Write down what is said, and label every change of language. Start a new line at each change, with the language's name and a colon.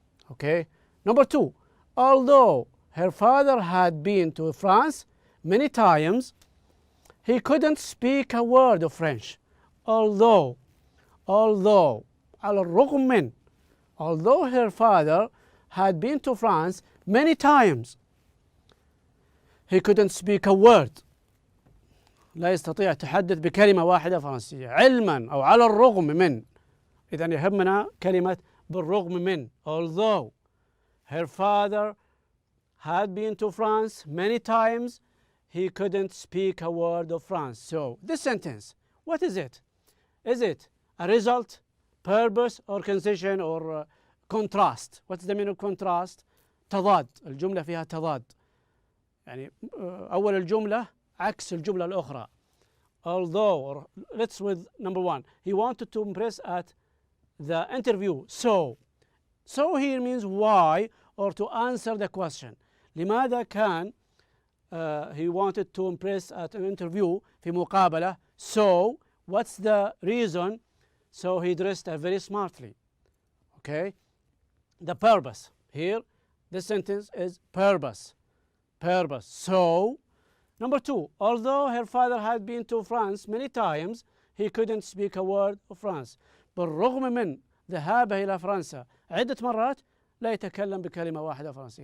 English: Okay. Number 2. Although her father had been to France many times, he couldn't speak a word of French. Although
Arabic: على الرغم من,
English: although her father had been to France many times, he couldn't speak a word.
Arabic: لا يستطيع التحدث بكلمة واحدة فرنسية، علما أو على الرغم من. إذن يهمنا كلمة بالرغم من.
English: Although her father had been to France many times, he couldn't speak a word of France. So this sentence, what is it? Is it a result, purpose, or concession, or contrast? What's the meaning of contrast?
Arabic: تضاد. الجملة فيها تضاد. يعني أول الجملة عكس الجملة الأخرى.
English: Although, or let's with number 1. He wanted to impress at the interview. So here means why, or to answer the question.
Arabic: لماذا كان
English: he wanted to impress at an interview
Arabic: في مقابلة.
English: So what's the reason? So he dressed very smartly. Okay. The purpose here, this sentence is purpose. So number 2. Although her father had been to France many times, he couldn't speak a word of France.
Arabic: بالرغم من ذهابه إلى فرنسا عدة مرات لا يتكلم بكلمة واحدة فرنسية.